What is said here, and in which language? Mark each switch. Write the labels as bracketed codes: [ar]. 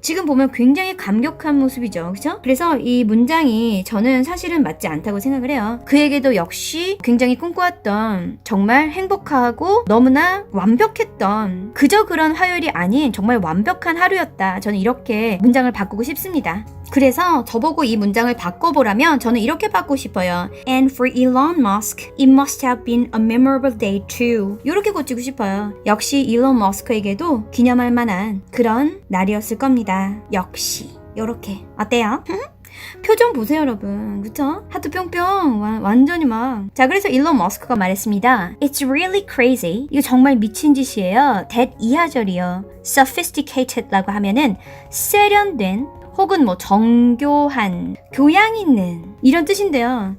[ko] 지금 보면 굉장히 감격한 모습이죠. 그죠? 그래서 이 문장이 저는 사실은 맞지 않다고 생각을 해요. 그에게도 역시 굉장히 꿈꿔왔던, 정말 행복하고 너무나 완벽했던, 그저 그런 화요일이 아닌 정말 완벽한 하루였다. 저는 이렇게 문장을 바꾸고 싶습니다. 그래서 저보고 이 문장을 바꿔보라면 저는 이렇게 바꾸고 싶어요. [en] And for Elon Musk, it must have been a memorable day too. [ko] 이렇게 고치고 싶어요. 역시 일론 머스크에게도 기념할 만한 그런 날이었을 겁니다. 역시. 요렇게. 어때요? 표정 보세요, 여러분. 그쵸? 하트 뿅뿅. 완전히 막. 자, 그래서 일론 머스크가 말했습니다. [en] It's really crazy. [ko] 이거 정말 미친 짓이에요. that 이하절이요. sophisticated라고 하면은 세련된, 혹은 뭐 정교한, 교양 있는, 이런 뜻인데요.